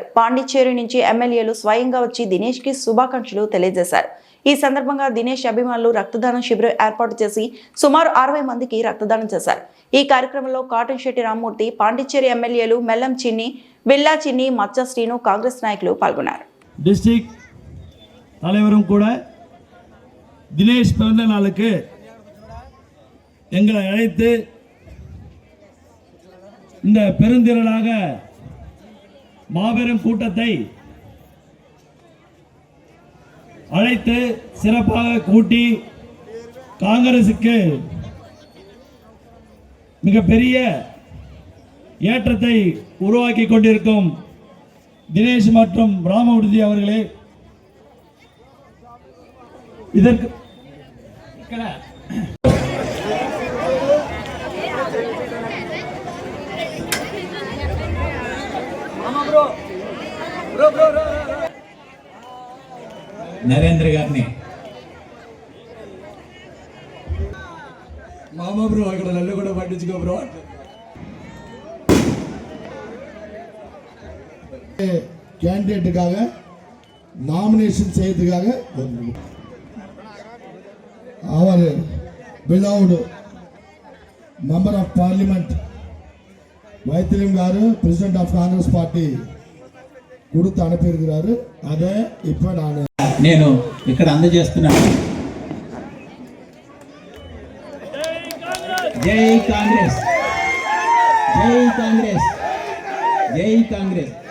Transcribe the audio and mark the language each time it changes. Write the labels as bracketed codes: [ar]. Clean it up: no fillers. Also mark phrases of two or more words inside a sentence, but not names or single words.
[te] పాండిచ్చేరి నుంచి ఎమ్మెల్యేలు స్వయంగా వచ్చి దినేష్ కి శుభాకాంక్షలు తెలియజేశారు. ఈ సందర్భంగా దినేష్ అభిమానులు రక్తదానం శిబిరం ఏర్పాటు చేసి సుమారు 60 మందికి రక్తదానం చేశారు. ఈ కార్యక్రమంలో కాటన్ శెట్టి రామ్మూర్తి, పాండిచ్చేరి ఎమ్మెల్యేలు మెల్లం చిన్ని, బిల్లా చిన్ని, మచ్చ శ్రీను, కాంగ్రెస్ నాయకులు పాల్గొన్నారు. [ta] டிஸ்ட்ரிக்ட் தலைவரும் கூட தினேஷ் பிறந்த நாளுக்கு எங்களை அழைத்து இந்த பெருந்திரளாக மாபெரும் கூட்டத்தை அழைத்து சிறப்பாக கூட்டி காங்கிரசுக்கு மிகப்பெரிய ஏற்றத்தை உருவாக்கி கொண்டிருக்கும் தினேஷ் மற்றும் ராமமூர்த்தி அவர்களே, இதற்கு [te] నరేంద్ర గారిని మామ బ్రో ఇక్కడ నన్ను కూడా పట్టించుకో బ్రో. [ta] கேண்டிடேட்டுக்காக நாமினேஷன் செய்யறதுக்காக அவர் [en] beloved member of parliament [te] మైత్రేయం గారు [en] president of Congress party [ta] கொடுத்து அனுப்பியிருக்கிறாரு. அதை இப்போ [te] నేను ఇక్కడ అందజేస్తున్నాను. జై కాంగ్రెస్, జై కాంగ్రెస్, జై కాంగ్రెస్.